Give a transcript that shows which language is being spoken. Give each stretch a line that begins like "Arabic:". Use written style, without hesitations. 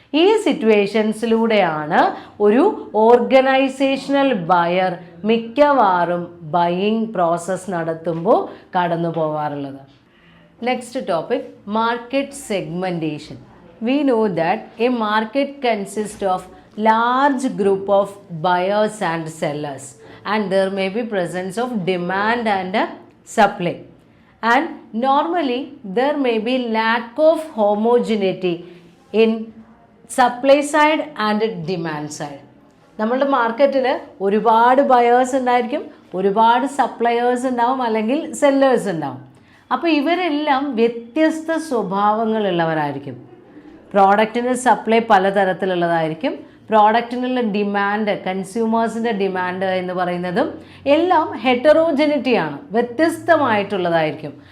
Malayalam: ഈ സിറ്റുവേഷൻസിലൂടെയാണ് ഒരു organisational buyer മിക്കവാറും ബൈയിങ് പ്രോസസ്സ് നടത്തുമ്പോൾ കടന്നു പോകാറുള്ളത്.
English: Next topic, market segmentation. We know that a market consist of large group of buyers and sellers and there may be presence of demand and supply. And normally there may be lack of homogeneity in supply side and demand side.
Malayalam: നമ്മളുടെ മാർക്കറ്റിൽ ഒരുപാട് buyers ഉണ്ടായിരിക്കും, ഒരുപാട് suppliers ഉണ്ടാവും, അല്ലെങ്കിൽ sellers ഉണ്ടാവും. അപ്പോൾ ഇവരെല്ലാം വ്യത്യസ്ത സ്വഭാവങ്ങളുള്ളവരായിരിക്കും. പ്രോഡക്റ്റിന് സപ്ലൈ പലതരത്തിലുള്ളതായിരിക്കും. പ്രോഡക്റ്റിനുള്ള ഡിമാൻഡ്, കൺസ്യൂമേഴ്സിൻ്റെ ഡിമാൻഡ് എന്ന് പറയുന്നതും എല്ലാം ഹെറ്ററോജനിറ്റിയാണ്, വ്യത്യസ്തമായിട്ടുള്ളതായിരിക്കും.